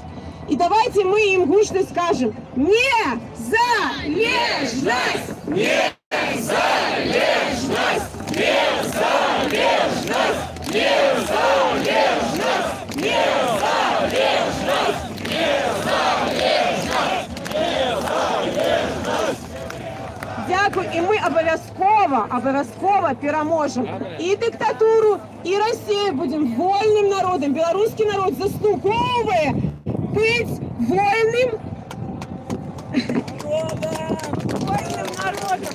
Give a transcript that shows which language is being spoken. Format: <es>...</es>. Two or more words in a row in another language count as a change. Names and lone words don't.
<be>І давайте мы ім гучна скажем: незалежнасць! Незалежнасць! Незалежнасць! Незалежнасць! Незалежнасць!</be> <uk>Дякую, і ми обов'язково переможемо і диктатуру, і Росію, будемо вольним народом. Білоруський народ заслуговує бути вольним народом.</uk>